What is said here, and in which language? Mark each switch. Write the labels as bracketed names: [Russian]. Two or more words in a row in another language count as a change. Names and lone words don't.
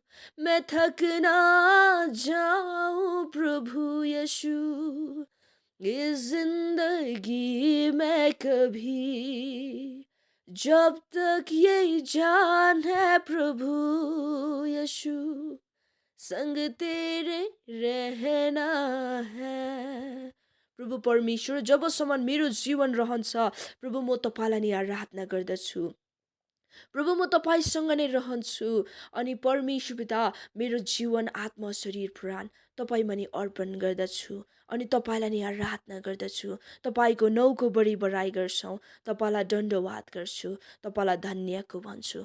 [Hindi] मैं थक ना जाऊं प्रभु यीशु, इस जिंदगी में कभी, जब तक यही जान है प्रभु यीशु, संग तेरे रहना है प्रभु परमेश्वर, [Nepali] जबसम्म मेरो जीवन रहन्छ प्रभु, म तपाईँलाई नि आराधना गर्दछु। प्रभु, म तपाईँसँग नै रहन्छु अनि परमेश्वर पिता, मेरो जीवन, आत्मा, शरीर, प्राण तपाईँमा नि अर्पण गर्दछु अनि तपाईँलाई नि आराधना गर्दछु। तपाईँको नाउँको बढी बढाइ गर्छौँ, तपाईँलाई दण्डवाद गर्छु, तपाईँलाई धन्यको भन्छु।